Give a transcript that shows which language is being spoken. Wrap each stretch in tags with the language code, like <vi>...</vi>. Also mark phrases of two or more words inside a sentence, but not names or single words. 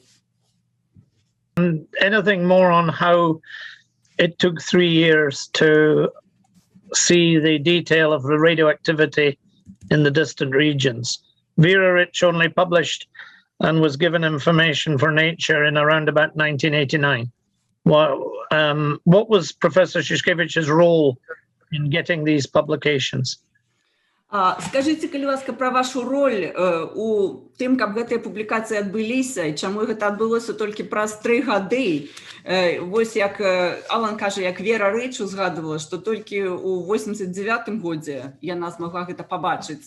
<en>And anything more on how it took 3 years to see the detail of the radioactivity in the distant regions? Vera Rich only published and was given information for Nature in around about 1989. What was Professor Shushkevich's role in getting these publications?</en> <be>Скажите, калі ласка, пра вашу роль у тым, каб гэтыя публікацыі адбыліся, і чаму гэта адбылося толькі праз 3 гады. Вось як Алан кажа, як Вера Рыч узгадывала, што толькі ў 89 годзе яна змагла гэта пабачыць.</be>